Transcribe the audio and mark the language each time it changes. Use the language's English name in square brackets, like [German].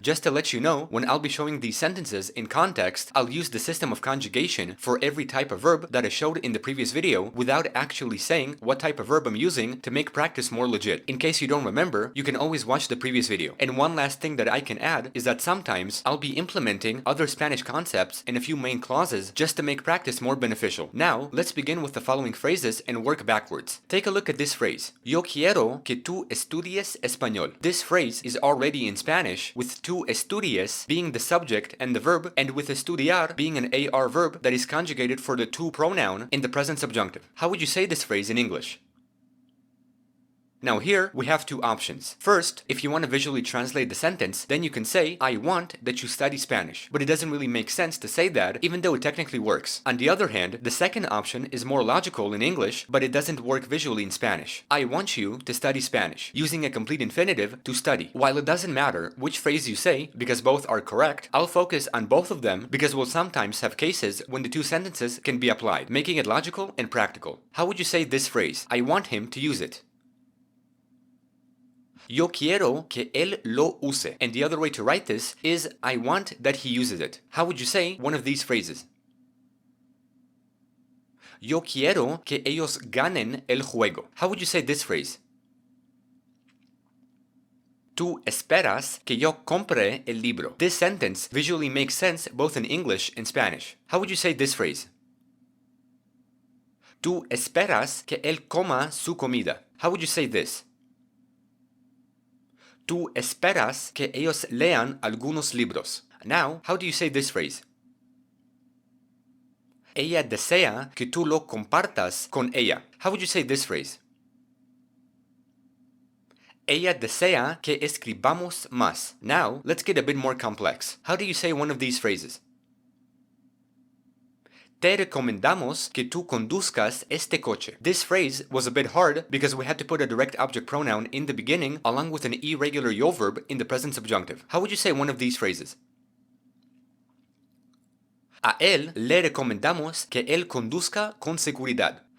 [English] Just to let you know, when I'll be showing these sentences in context, I'll use the system of conjugation for every type of verb that I showed in the previous video without actually saying what type of verb I'm using to make practice more legit. In case you don't remember, you can always watch the previous video. And one last thing that I can add is that sometimes I'll be implementing other Spanish concepts in a few main clauses just to make practice more beneficial. Now, let's begin with the following phrases and work backwards. Take a look at this phrase. [Spanish] Yo quiero que tú estudies español. [English] This phrase is already in Spanish, with tú estudies being the subject and the verb, and with estudiar being an AR verb that is conjugated for the tú pronoun in the present subjunctive. How would you say this phrase in English? Now here, we have two options. First, if you want to visually translate the sentence, then you can say, I want that you study Spanish. But it doesn't really make sense to say that, even though it technically works. On the other hand, the second option is more logical in English, but it doesn't work visually in Spanish. I want you to study Spanish, using a complete infinitive to study. While it doesn't matter which phrase you say, because both are correct, I'll focus on both of them because we'll sometimes have cases when the two sentences can be applied, making it logical and practical. How would you say this phrase? I want him to use it. [Spanish] Yo quiero que él lo use. [English] And the other way to write this is I want that he uses it. How would you say one of these phrases? [Spanish] Yo quiero que ellos ganen el juego. [English] How would you say this phrase? [Spanish] Tú esperas que yo compre el libro. [English] This sentence visually makes sense both in English and Spanish. How would you say this phrase? [Spanish] Tú esperas que él coma su comida. [English] How would you say this? [Spanish] Tú esperas que ellos lean algunos libros. [English] Now, how do you say this phrase? [Spanish] Ella desea que tú lo compartas con ella. [English] How would you say this phrase? [Spanish] Ella desea que escribamos más. [English] Now, let's get a bit more complex. How do you say one of these phrases? [Spanish] Te recomendamos que tú conduzcas este coche. [English] This phrase was a bit hard because we had to put a direct object pronoun in the beginning along with an irregular yo verb in the present subjunctive. How would you say one of these phrases? [Spanish] A él le recomendamos que él conduzca con seguridad.